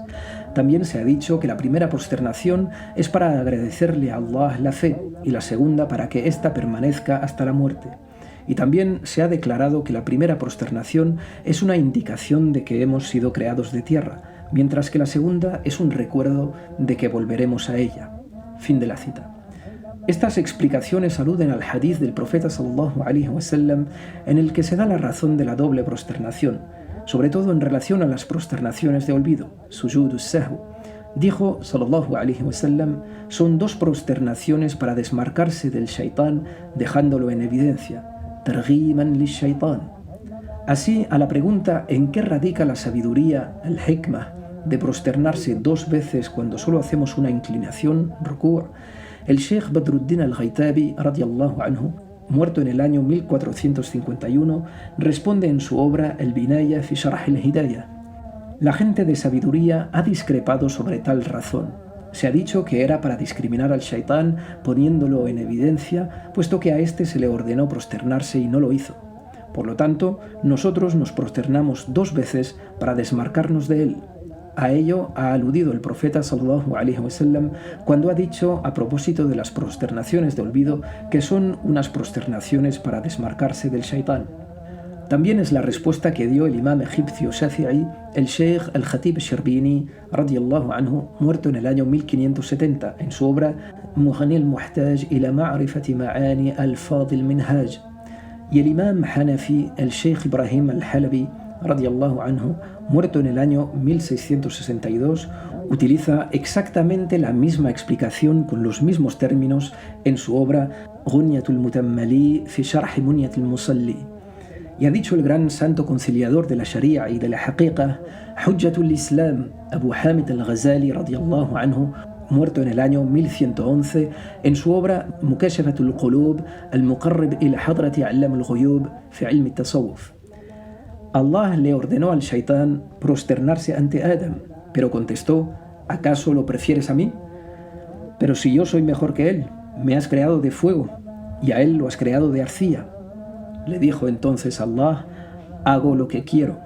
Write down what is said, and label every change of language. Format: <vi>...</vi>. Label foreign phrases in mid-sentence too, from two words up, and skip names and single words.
<es>También se ha dicho que la primera prosternación es para agradecerle a Allah la fe y la segunda para que ésta permanezca hasta la muerte. Y también se ha declarado que la primera prosternación es una indicación de que hemos sido creados de tierra, mientras que la segunda es un recuerdo de que volveremos a ella. Fin de la cita. Estas explicaciones aluden al hadith del profeta</es> <ar>صلى الله عليه وسلم,</ar> <es>en el que se da la razón de la doble prosternación, sobre todo en relación a las prosternaciones de olvido,</es> <ar>سجود السهو.</ar> <es>Dijo</es> <ar>صلى الله عليه وسلم,</ar> <es>son 2 prosternaciones para desmarcarse del shaitán, dejándolo en evidencia,</es> <ar>ترغيما للشيطان.</ar> <es>Así, a la pregunta ¿en qué radica la sabiduría, el hikmah, de prosternarse 2 veces cuando solo hacemos una inclinación, ruku', el Sheikh Badruddin al-Ghaitabi,</es> <ar>رضي الله عنه,</ar> <es>muerto en el año 1451, responde en su obra El Binaya fi Sharh al-Hidayah. La gente de sabiduría ha discrepado sobre tal razón. Se ha dicho que era para discriminar al shaitán poniéndolo en evidencia, puesto que a éste se le ordenó prosternarse y no lo hizo. Por lo tanto, nosotros nos prosternamos 2 veces para desmarcarnos de él. A ello ha aludido el profeta</es> <ar>صلى الله عليه وسلم</ar> <es>cuando ha dicho a propósito de las prosternaciones de olvido que son unas prosternaciones para desmarcarse del shaitán. También es la respuesta que dio el imam egipcio Shafi'i, el Sheikh al-Khatib al-Shirbini,</es> <ar>رضي الله عنه,</ar> <es>muerto en el año 1570, en su obra Mughni al-Muhtaj ila ma'rifati ma'ani al-Fadh al-Minhaj. Y el imam Hanafi, el Sheikh Ibrahim al-Halabi,</es> <ar>رضي الله عنه,</ar> <es>muerto en el año 1662, utiliza exactamente la misma explicación con los mismos términos en su obra Ghunyatul Mutammali fi Sharh Munyatil Musalli. Y ha dicho el gran santo conciliador de la Sharia y de la Haqiqa, Hujjatul Islam, Abu Hamid al-Ghazali,</es> <ar>رضي الله عنه,</ar> <es>muerto en el año 1111, en su obra Mukashafatul Qulub, al-Muqarrib ila Hadrati Allam al-Ghuyub fi Ilm al-Tasawwuf. Allah le ordenó al shaitán prosternarse ante Adam, pero contestó, ¿acaso lo prefieres a mí? Pero si yo soy mejor que él, me has creado de fuego, y a él lo has creado de arcilla. Le dijo entonces Allah, hago lo que quiero.</es>